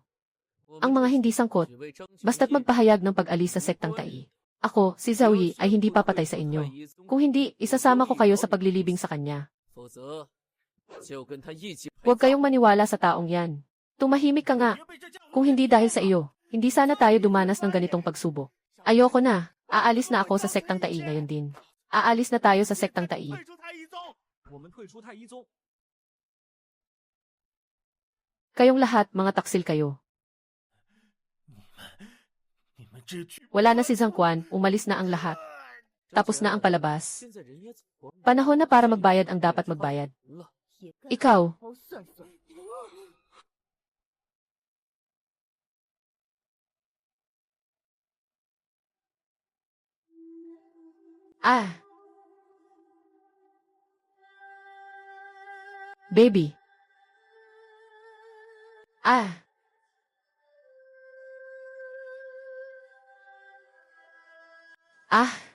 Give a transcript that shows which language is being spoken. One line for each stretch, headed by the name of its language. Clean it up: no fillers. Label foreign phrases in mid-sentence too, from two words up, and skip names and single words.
Chinese: 我
Filipino: Ang
Chinese: 们
Filipino: mga hindi sangkot,
Chinese: 只为争取
Filipino: basta't
Chinese: 利益
Filipino: magpahayag ng pag-alis sa sektang Tai. Ako, si Zhao Yi, ay hindi papatay sa inyo. Kung hindi, isasama ko kayo sa paglilibing sa kanya.
Chinese: 否则就跟他一起陪
Filipino: Huwag
Chinese: 葬。
Filipino: kayong maniwala sa taong yan. Tumahimik ka nga.
Chinese: 别被这家伙
Filipino: Kung hindi dahil sa iyo, hindi sana tayo dumanas ng ganitong pagsubok. Ayoko na. Aalis na ako sa sektang Tai ngayon din. Aalis na tayo sa sektang Tai.
Chinese: 退出太一宗。我们退出太一宗。
Filipino: Kayong lahat, mga taksil kayo.
Chinese: 你们这群
Filipino: Wala na si Zhang Quan, umalis na ang lahat. Tapos na ang palabas.
Chinese: 现在人也走光
Filipino: Panahon na para magbayad ang dapat magbayad.
Chinese: 了。也该
Filipino: Ikaw,
Chinese: 好好算算。 Baby. Ah.